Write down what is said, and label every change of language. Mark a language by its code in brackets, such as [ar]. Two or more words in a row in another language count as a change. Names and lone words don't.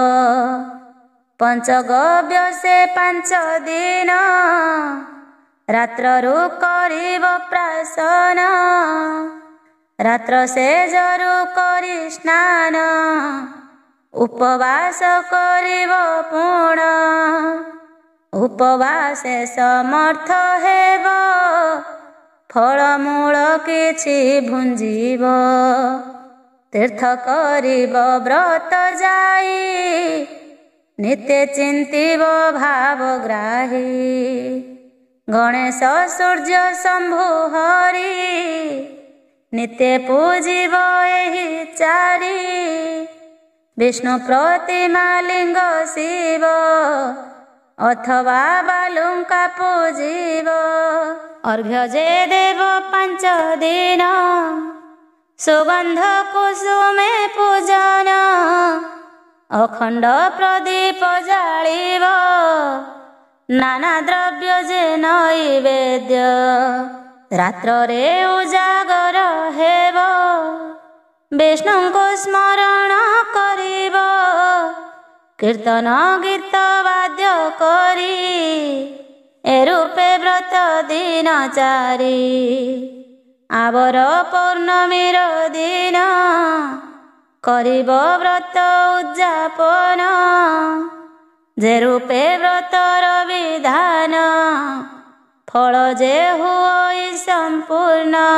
[or] ପଞ୍ଚଗବ୍ୟ ସେ 5 ଦିନ ରାତ୍ରୁ କରିବ ପ୍ରାଶନ ରାତ୍ର ସେ ଜରୁ କରି ସ୍ନାନ ଉପବାସ କରିବ ପୂର୍ଣ୍ଣ ଉପବାସେ ସମର୍ଥ ହେବ ଫଳମୂଳ କିଛି ଭୁଞ୍ଜିବ ତୀର୍ଥ କରିବ ବ୍ରତ ଯାଇ ନିତ୍ୟ ଚିନ୍ତିବ ଭାବଗ୍ରାହୀ ଗଣେଶ ସୂର୍ଯ୍ୟ ଶମ୍ଭୁ ହରି ନିତ୍ୟ ପୂଜିବ ଏହି ଚାରି ବିଷ୍ଣୁ ପ୍ରତିମା ଲିଙ୍ଗ ଶିବ ଅଥବା ବାଲୁକା ପୂଜିବ ଅର୍ଘ୍ୟ ଯେ ଦେବ 5 ଦିନ ସୁଗନ୍ଧ କୁସୁମେ ପୂଜନ ଅଖଣ୍ଡ ପ୍ରଦୀପ ଜାଳିବ ନାନା ଦ୍ରବ୍ୟ ଯେ ନୈବେଦ୍ୟ ରାତ୍ରରେ ଉଜାଗର ହେବ ବିଷ୍ଣୁଙ୍କୁ ସ୍ମରଣ କରିବ କୀର୍ତ୍ତନ ଗୀତ ବାଦ୍ୟ କରି ଏ ରୂପେ ବ୍ରତ ଦିନ ଚାରି ଆବର ପୌର୍ଣ୍ଣମୀର ଦିନ କରିବ ବ୍ରତ ଉଦ୍ଯାପନ ଯେ ରୂପେ ବ୍ରତର ବିଧାନ ଫଳ ଯେ ହୁଏ ସମ୍ପୂର୍ଣ୍ଣ